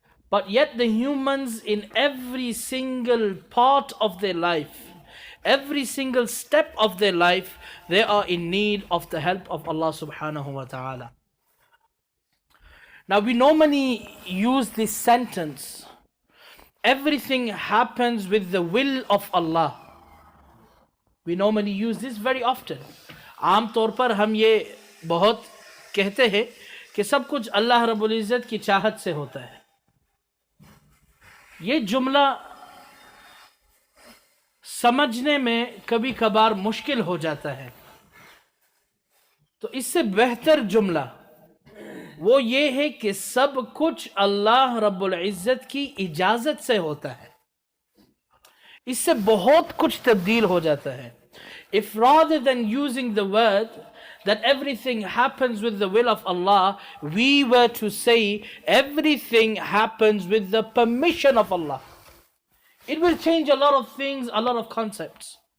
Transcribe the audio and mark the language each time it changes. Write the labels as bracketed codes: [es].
[en] But yet the humans in every single part of their life, every single step of their life, they are in need of the help of Allah subhanahu wa ta'ala. Now we normally use this sentence, everything happens with the will of Allah. We normally use this very often. [hi] आम तौर पर हम ये बहुत कहते हैं कि सब कुछ अल्लाह रब्बुल इज़्ज़त की चाहत से होता है. ये जुमला समझने में कभी कभार मुश्किल हो जाता है, तो इससे बेहतर जुमला वो ये है कि सब कुछ अल्लाह रब्बुल इज़्ज़त की इजाज़त से होता है. इससे बहुत कुछ तब्दील हो जाता है. [en] If rather than using the word that everything happens with the will of Allah, we were to say everything happens with the permission of Allah, it will change a lot of things, a lot of concepts.